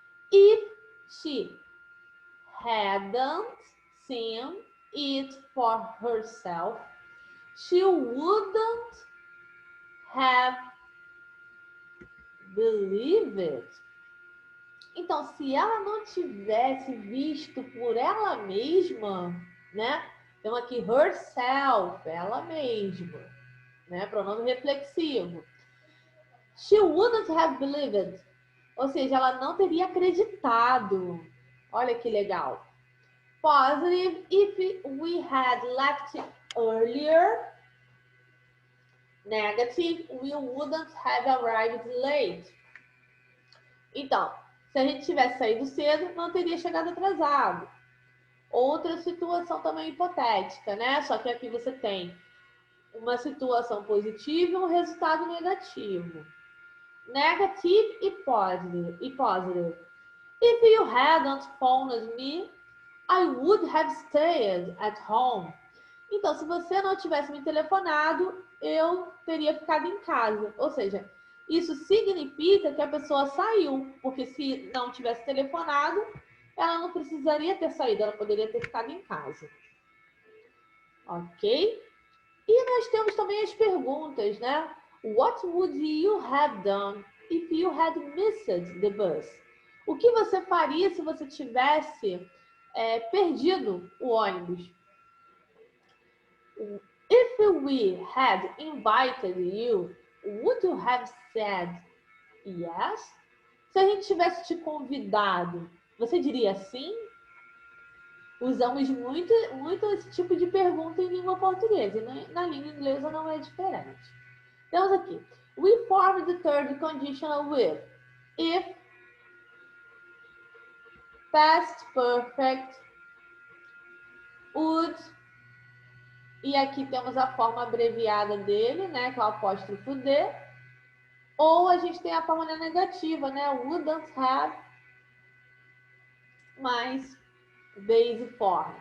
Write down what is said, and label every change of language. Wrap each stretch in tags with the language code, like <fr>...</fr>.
<en>If she hadn't seen it for herself, she wouldn't have believed it.</en> <pt>Então, se ela não tivesse visto por ela mesma, né? Então, aqui, herself, ela mesma, né? Pronome reflexivo.</pt> <en>She wouldn't have believed.</en> <pt>Ou seja, ela não teria acreditado. Olha que legal.</pt> <en>Positive, if we had left earlier. Negative, we wouldn't have arrived late.</en> <pt>Então, se a gente tivesse saído cedo, não teria chegado atrasado. Outra situação também hipotética, né? Só que aqui você tem uma situação positiva e um resultado negativo.</pt> <en>Negative e positive. If you hadn't phoned me, I would have stayed at home.</en> <pt>Então, se você não tivesse me telefonado, eu teria ficado em casa. Ou seja, isso significa que a pessoa saiu, porque se não tivesse telefonado, ela não precisaria ter saído, ela poderia ter ficado em casa. Ok? E nós temos também as perguntas, né?</pt> <en>What would you have done if you had missed the bus?</en> <pt>O que você faria se você tivesse perdido o ônibus?</pt> <en>If we had invited you, would you have said yes?</en> <pt>Se a gente tivesse te convidado, você diria sim? Usamos muito esse tipo de pergunta em língua portuguesa, e na língua inglesa não é diferente. Temos aqui,</pt> <en>we form the third conditional with if, past perfect, would,</en> <pt>e aqui temos a forma abreviada dele, né, que é o apóstrofo D, ou a gente tem a forma negativa, né,</pt> <en>wouldn't have,</en> <pt>mais base form.</pt>